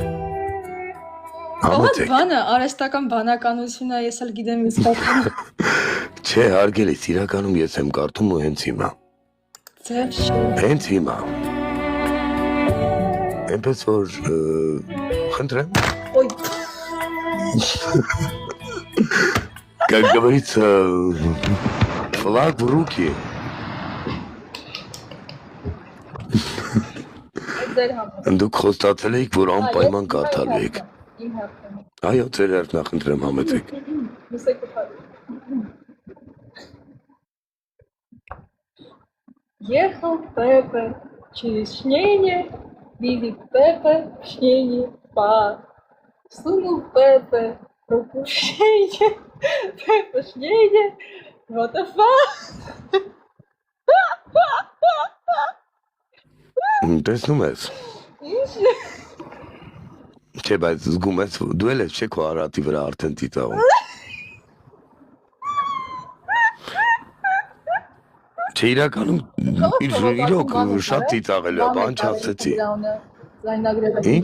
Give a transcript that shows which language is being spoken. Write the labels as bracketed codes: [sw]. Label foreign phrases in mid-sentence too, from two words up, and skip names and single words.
[hy] Ահա բանը արհեստական բանականությունն է ես էլ գիտեմ իսկական Չէ հարգելիս իրականում ես եմ կարդում ու հենց հիմա Ձեր չի Հենց հիմա Էնպես որ խնդրեմ Ոյ [ru] Как говорится флаг в руки [hy] Դուք խոստացել էիք որ անպայման կարդալու եք Այո ձեր հերթն է խնդրեմ համեցեք [ru] Ехал Пепе через шнение, видит Пепе в шнении пар. Сунул Пепе руку в шнение, Пепе в шнение, [en] what the fuck? [hy] Տեսնում ես Ինչ Չէ բայց զգում ես դու էլ ես չէ քո արատի վրա արդեն ծիծաղում Չէ իրականում իրոք շատ ծիծաղելու է բան չասեցի Ինչ?